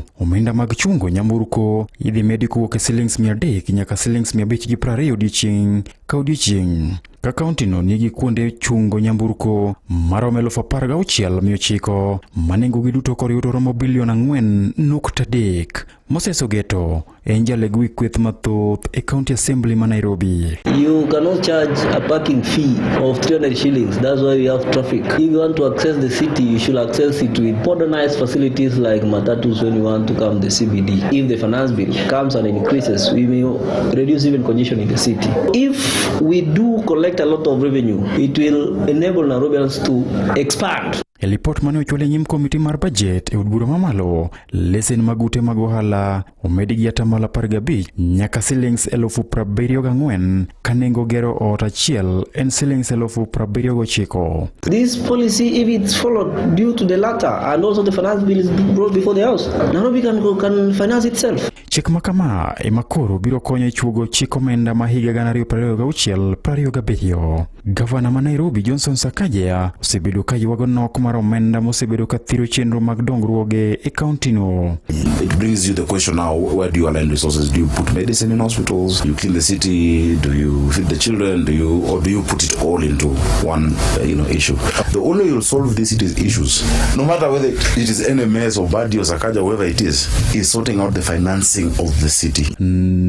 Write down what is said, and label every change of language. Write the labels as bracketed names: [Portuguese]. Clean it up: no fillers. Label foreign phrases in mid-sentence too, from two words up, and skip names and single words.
[Luo (Kenya and Tanzania)] Omenda mag chungo nyamburko idhi medi kuwuok e shillings 300 nyaka shillings 520 odiechieng' ka odiechieng'. Ka kaunti no nigi kuonde chungo nyamburko maromo 16,900 manengogi duto koriwto romo bilion 4.3. Moses Ogeto en jaleg wi kweth mathoth e County Assembly ma Nairobi. [English] You cannot charge a parking fee of 300 shillings. That's why we have traffic. If you want to access the city, you should access it with modernized facilities like matatus when you want to come the CBD. If the finance bill comes and increases, we may reduce even congestion in the city. If we do collect a lot of revenue, it will enable Nairobians to expand. [Luo (Kenya and Tanzania)] E lipot mane ochwal nyim komiti mar budget e od bura mamalo, lesen magute mag ohala omedi gi atamalo 15 nyaka shillings 74,000 ka nengo gero ot achiel en shillings 79,000. [English] This policy, if it's followed due to the latter and also the finance bill is brought before the house, Nairobi can finance itself. [Luo (Kenya and Tanzania)] Chik makama emakoro biro konyo e chuogo chik omenda ma higa 2026-27. Gavana ma Nairobi Johnson Sakaja osebedo ka yuago nok mar omenda mosebedo ka thiro chenro mag dongruoge e kaunti no. [English] It brings you the question now, where do you align resources? Do you put medicine in hospitals? Do you clean the city? Do you feed the children? Do you put it all into one issue? The only way you'll solve these issues, no matter whether it is NMS or Badi or Sakaja, whoever it is sorting out the financing of the city.